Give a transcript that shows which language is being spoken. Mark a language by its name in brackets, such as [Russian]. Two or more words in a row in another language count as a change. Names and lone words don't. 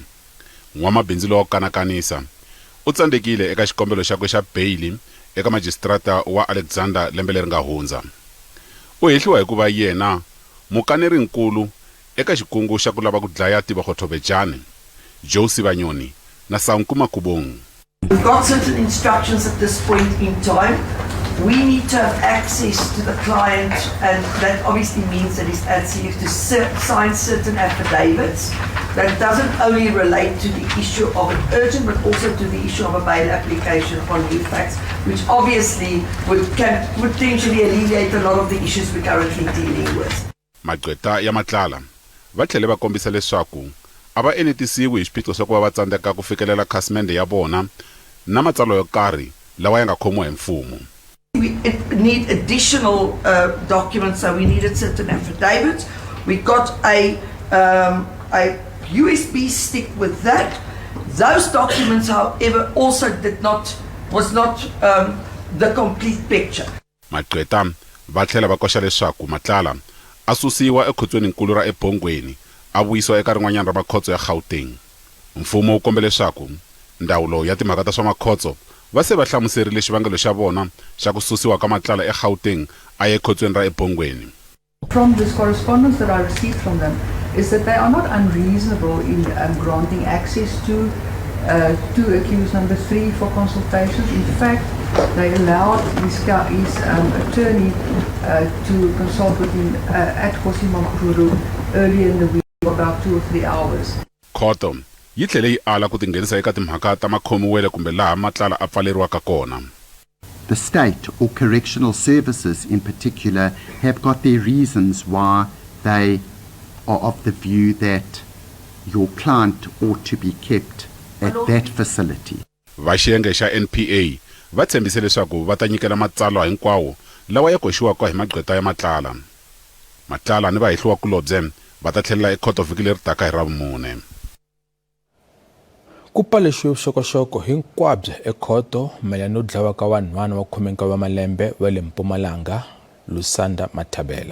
[Tsonga] N'wamabindzu lowo kanakanisa u tsandzekile eka xikombelo xakwe xa bail eka magistrata wa Alexander lembe leri nga hundza. U hehliwa hikuva yena mukanerinkulu eka xikungu xa ku lava ku dlaya Tibokhothovejane, Josie Banyoni na Sankuma Kubong. [English] We've got certain instructions at this point in time. We need to have access to the client, and that obviously means that he's asking to sign certain affidavits. That doesn't only relate to the issue of an urgent, but also to the issue of a bail application on new facts, which obviously can potentially alleviate a lot of the issues we're currently dealing with. [Tsonga] Magqweta ya Matlala va tlhele va kombisa leswaku a va enetisiwi hi swiphiqo swa ku va va tsandzeka ku fikelela khasimende ya vona na matsalwa yo karhi lawa ya nga khomiwa hi mfumo. [English] We need additional documents, so we needed certain affidavits. We got a USB stick with that. Those documents, however, also was not the complete picture. [Tsonga] Magqweta va tlhela va koxa leswaku Matlala a susiwa ekhotsweninkulu ra eBongweni a vuyisiwa eka rin'wanyana ra makhotso ya Gauteng. Mfumo wu kombele leswaku ndawulo ya timhaka ta swa makhotso va se va hlamuserile xivangelo xa vona xa ku susiwa ka Matlala eGauteng a ye ekhotsweni ra eBongweni. [English] From this correspondence that I received from them is that they are not unreasonable in granting access to accused number 3 for consultations. In fact, they allowed his attorney to consult with him at Kgoshmampuru earlier in the week for about 2 or 3 hours. [Tsonga] Khoto yi tlhele yi ala ku tinghenisa eka timhaka ta makhomiwele kumbe laha Matlala a pfaleriwaka kona. [English] The state or correctional services in particular have got their reasons why they are of the view that your client ought to be kept at that facility. [Tsonga] Va xiyenge xa NPA va tshembise leswaku va ta nyikela matsalwa hinkwawo lawa ya koxiwaka hi magqweta ya Matlala. Matlala ni vahehliwa kulobye va ta tlhelela ekhoto vhiki leri taka hi Ravumune. Ku paluxiwe vuxokoxoko hinkwabyo ekhoto mayelana no dlawa ka vanhwana va 19 wa malembe wa le Mpumalanga Lusanda Mathabela.